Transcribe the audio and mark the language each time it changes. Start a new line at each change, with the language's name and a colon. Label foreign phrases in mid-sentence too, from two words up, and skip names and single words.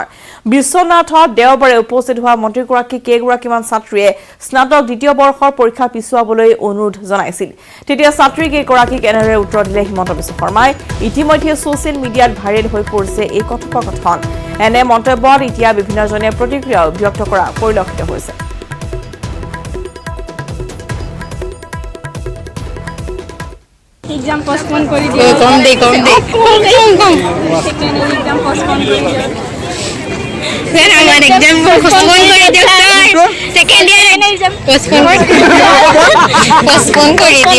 Assamese: বিশ্বনাথত দেওবাৰে উপস্থিত হোৱা মন্ত্ৰীগৰাকী কেইগৰাকীমান ছাত্ৰীয়ে স্নাতক দ্বিতীয় বৰ্ষৰ পৰীক্ষা পিছুৱাবলৈ অনুৰোধ জনাইছিল। তেতিয়া ছাত্ৰী কেইগৰাকীক এনেদৰে উত্তৰ দিলে হিমন্ত বিশ্ব শৰ্মাই। ইতিমধ্যে
English: social mediaত
Assamese: ভাইৰেল হৈ পৰিছে এই কথোপকথন। এনে মন্তব্যত এতিয়া বিভিন্নজনে প্ৰতিক্ৰিয়াও ব্যক্ত কৰা পৰিলক্ষিত হৈছে।
English: exam postpone
Hindi: कर दिया कम दे
English: exam postpone
Hindi: कर दिया सर हमारा
English: exam postpone
Hindi: कर दिया सर
English: second year exam postpone
Hindi: कर दिया